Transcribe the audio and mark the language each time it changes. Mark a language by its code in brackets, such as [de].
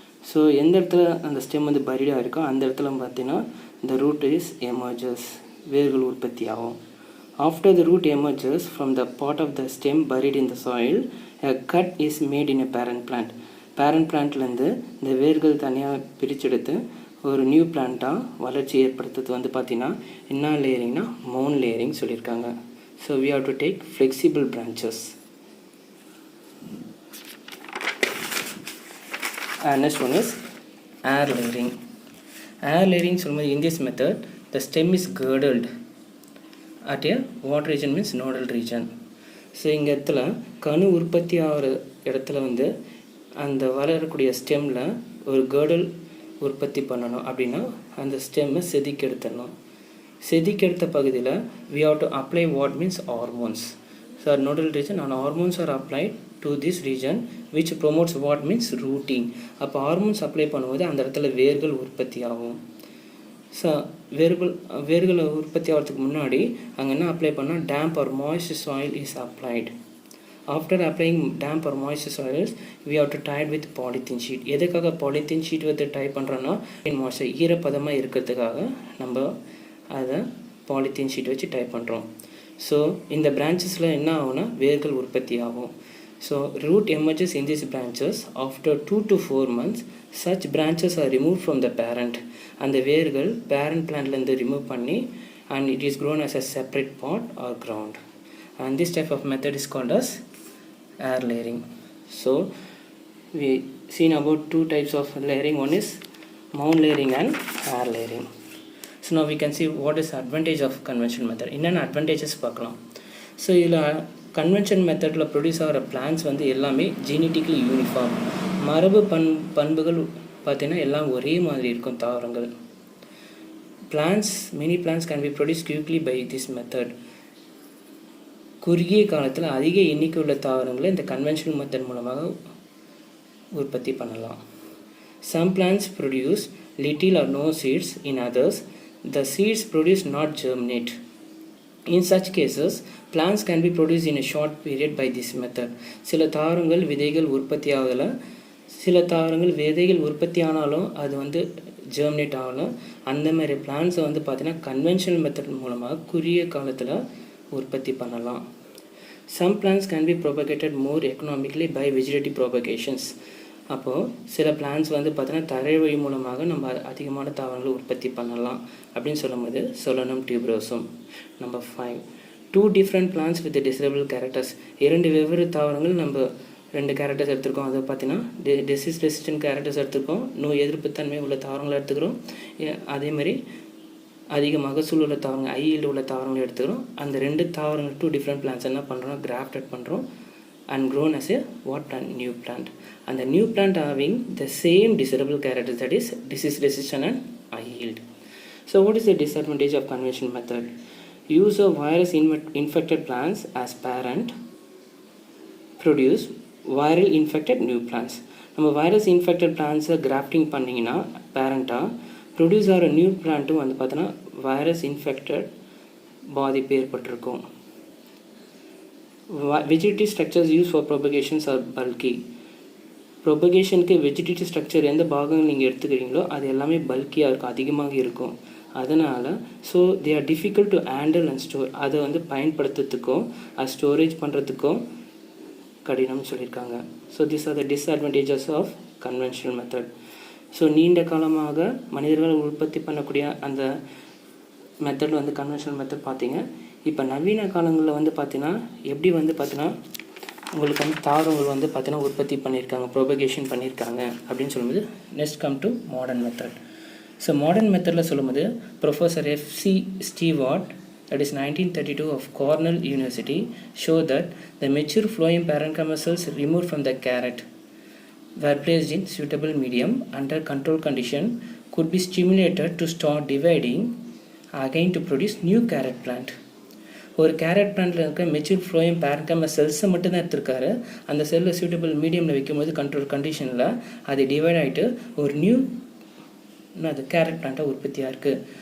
[ta] So எந்த இடத்துல அந்த ஸ்டெம் வந்து பரிடாக இருக்கோ அந்த இடத்துல பார்த்தீங்கன்னா [en] the root is emerges, [ta] வேர்கள் உற்பத்தி ஆகும். [en] After the root emerges from the part of the stem buried in the soil, a cut is made in a parent plant. [ta] Parent plantலேருந்து இந்த வேர்கள் தனியாக பிரிச்செடுத்து ஒரு நியூ பிளான்ட்டாக வளர்ச்சி ஏற்படுத்துறது வந்து பார்த்தீங்கன்னா என்ன லேயரிங்னா மவுண்ட் லேயரிங் சொல்லியிருக்காங்க. [en] So we have to take flexible branches. And next one is air layering. Air layering சொல்லும்போது in this method the stem is girdled at a what region means nodal region. [ta] So இங்கே இடத்துல கணு உற்பத்தி ஆகிற இடத்துல வந்து அந்த வளரக்கூடிய ஸ்டெம்மில் ஒரு girdle உற்பத்தி பண்ணணும். அப்படின்னா அந்த ஸ்டெம்மை செதுக்கெடுத்துடணும். செதுக்கெடுத்த பகுதியில் [en] we have to apply what means hormones. So nodal region and hormones are applied to this region which promotes what means rooting. [ta] அப்போ ஹார்மோன்ஸ் அப்ளை பண்ணும்போது அந்த இடத்துல வேர்கள் உற்பத்தி ஆகும். ஸோ வேர்கள் உற்பத்தி ஆகிறதுக்கு முன்னாடி அங்கே என்ன அப்ளை பண்ணால் [en] Damp or moist soil is applied. After applying damp or moist soils we have to tight with polythene sheet. [ta] எதுக்காக பாலித்தீன் ஷீட் வந்து டை பண்ணுறோன்னா மாய்ஸ்டர் ஈரப்பதமாக இருக்கிறதுக்காக நம்ம அதை பாலித்தீன் ஷீட் வச்சு டை பண்ணுறோம். ஸோ இந்த பிரான்ச்சஸில் என்ன ஆகும்னா வேர்கள் உற்பத்தி ஆகும். [en] So root emerges in these branches after 2 to 4 months. Such branches are removed from the parent. [ta] அந்த வேர்கள் [en] parent plantலேருந்து remove பண்ணி and it is grown as a separate pot or ground. And this type of method is called as air layering. So we seen about two types of layering. One is mound layering and air layering. So now we can see what is the advantage of conventional method. [ta] என்னென்ன advantages பார்க்கலாம். So இதில் convention மெத்தடில் produce ஆகிற plans வந்து எல்லாமே genetically uniform, மரபு பண்புகள் பார்த்திங்கன்னா எல்லாம் ஒரே மாதிரி இருக்கும் தாவரங்கள். [en] many plants can be produced quickly by this method. [ta] குறுகிய காலத்தில் அதிக எண்ணிக்கை உள்ள தாவரங்களை இந்த கன்வென்ஷனல் மெத்தட் மூலமாக உற்பத்தி பண்ணலாம். [en] Some plants produce little or no seeds. In others, the seeds produce not germinate. In such cases, plants can be produced in a short period by this method. [ta] சில தாவரங்கள் விதைகள் உற்பத்தி ஆகலை, சில தாவரங்கள் விதைகள் உற்பத்தி ஆனாலும் அது வந்து ஜெர்மினேட் ஆகலாம். அந்த மாதிரி பிளான்ஸை வந்து பார்த்திங்கன்னா கன்வென்ஷனல் மெத்தட் மூலமாக குறுகிய காலத்தில் உற்பத்தி பண்ணலாம். [en] Some plants can be propagated more economically by vegetative propagations. [ta] அப்போது சில பிளான்ஸ் வந்து பார்த்தீங்கன்னா தரை வழி மூலமாக நம்ம அதிகமான தாவரங்களை உற்பத்தி பண்ணலாம் அப்படின்னு சொல்லும்போது Solanum tuberosum. [en] Number 5, 2 different plants with desirable characters. [ta] 2 வெவ்வேறு தாவரங்கள் நம்ம 2 கேரக்டர்ஸ் எடுத்துருக்கோம். அதை பார்த்தீங்கன்னா டிசீஸ் ரெசிஸ்டன்ட் கேரக்டர்ஸ் எடுத்துருக்கோம், நோய் எதிர்ப்புத்தன்மை உள்ள தாவரங்களை எடுத்துக்கிறோம், அதேமாதிரி அதிக மகசூல் உள்ள தாவரங்கள் ஐயில் உள்ள தாவரங்களை எடுத்துக்கிறோம். அந்த 2 தாவரங்கள் 2 different plants என்ன பண்ணுறோம், கிராஃப்டட் பண்ணுறோம் [en] and grown as a what plant, new plant. And the new plant having the same desirable characters, that is disease resistant and high yield. So what is the disadvantage of conventional method? Use of virus infected plants as parent produce viral infected new plants. [ta] நம்ம virus infected பிளான்ஸை grafting பண்ணிங்கன்னா பேரண்ட்டாக produce ஆகிற new பிளான்ட்டும் வந்து பார்த்தோன்னா virus infected பாதிப்பு ஏற்பட்டிருக்கும். [en] Vegetative structures used for propagations are bulky. [ta] ப்ரொபகேஷனுக்கு vegetative structure எந்த பாகங்கள் நீங்கள் எடுத்துக்கிறீங்களோ அது எல்லாமே பல்கியாக இருக்கும், அதிகமாக இருக்கும். அதனால் [en] So they are difficult to handle and store. [ta] அதை வந்து பயன்படுத்துறதுக்கும் அது ஸ்டோரேஜ் பண்ணுறதுக்கும் கடினம்னு சொல்லியிருக்காங்க. [en] So this are the disadvantages of conventional method. [ta] So நீண்ட காலமாக மனிதர்கள் உற்பத்தி பண்ணக்கூடிய அந்த மெத்தட் வந்து கன்வென்ஷனல் மெத்தட் பார்த்தீங்க. இப்போ நவீன காலங்களில் வந்து பார்த்தீங்கன்னா எப்படி வந்து பார்த்தீங்கன்னா உங்களுக்கு வந்து தாவரங்கள் வந்து பார்த்தீங்கன்னா உற்பத்தி பண்ணியிருக்காங்க, ப்ரொபகேஷன் பண்ணியிருக்காங்க அப்படின்னு சொல்லும்போது [en] Next come to modern method. [ta] So modern மெத்தடில் சொல்லும்போது professor F.C. [en] Stewart, that is 1932 of Cornell University, show that the mature phloem parenchyma cells removed from the carrot were placed in suitable medium under control condition could be stimulated to start dividing again to produce new carrot plant. [ta] ஒரு carrot பிளான்ட்டில் இருக்க mature phloem parenchyma செல்ஸை மட்டும் தான் எடுத்திருக்காரு. அந்த செல்லை suitable மீடியமில் வைக்கும்போது control கண்டிஷனில் அது டிவைட் ஆகிட்டு ஒரு நியூ அது கேரட் பிளான்ட்டாக உற்பத்தியாக இருக்குது.